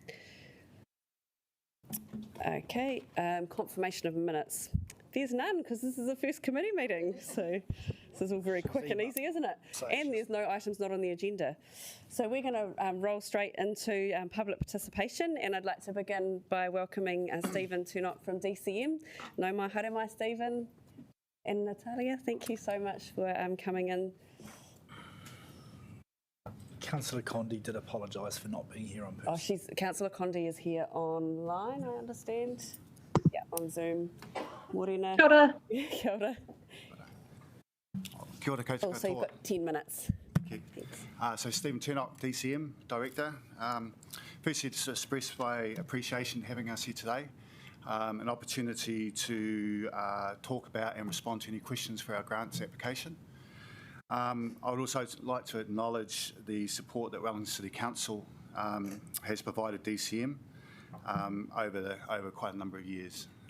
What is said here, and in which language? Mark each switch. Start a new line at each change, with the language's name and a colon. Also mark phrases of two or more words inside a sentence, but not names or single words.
English: Okay, confirmation of minutes. There's none because this is the first committee meeting, so this is all very quick and easy, isn't it? And there's no items not on the agenda. So we're going to roll straight into public participation, and I'd like to begin by welcoming Stephen Tunot from DCM.
Māori: Nau mai, haere mai,
English: Stephen and Natalia. Thank you so much for coming in. Councillor Condi did apologise for not being here on purpose. Oh, Councillor Condi is here online, I understand. Yeah, on Zoom.
Māori: Morena. Kia ora. Kia ora. Kia ora, koutou
English: Also, you've
Māori: katoa.
English: got 10 minutes. Okay. So Stephen Turnock, DCM Director. Firstly, to express my appreciation having us here today. An opportunity to talk about and respond to any questions for our grants application. I would also like to acknowledge the support that Wellington City Council has provided DCM over quite a number of years.